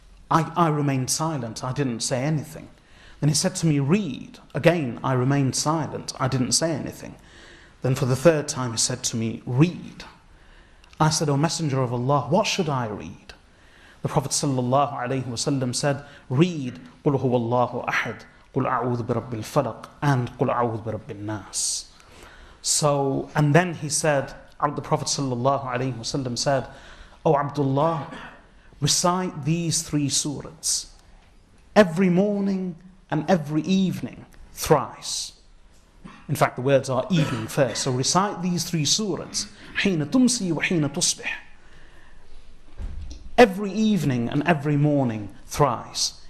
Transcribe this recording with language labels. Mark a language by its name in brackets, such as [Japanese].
[English] I remained silent. I didn't say anything. Then he said to me, "Read." Again, I remained silent. I didn't say anything. Then for the 3rd time, he said to me, "Read." I said, "O Messenger of Allah, what should I read?" The Prophet ﷺ said, "Read, [Arabic] قُلْ هُوَ اللَّهُ أَحَدٌ, قُلْ أَعُوذُ بِرَبِّ الْفَلَقِ, [English] and [Arabic] قُلْ أَعُوذُ بِرَبِّ النَّاسِ." [English] So, and then he said, the Prophet ﷺ said, "O Abdullah, recite these 3 surahs every morning and every evening thrice." In fact, the words are evening first. So recite these 3 surahs, [Arabic] حين تمسي وحين تصبح, [English] every evening and every morning thrice.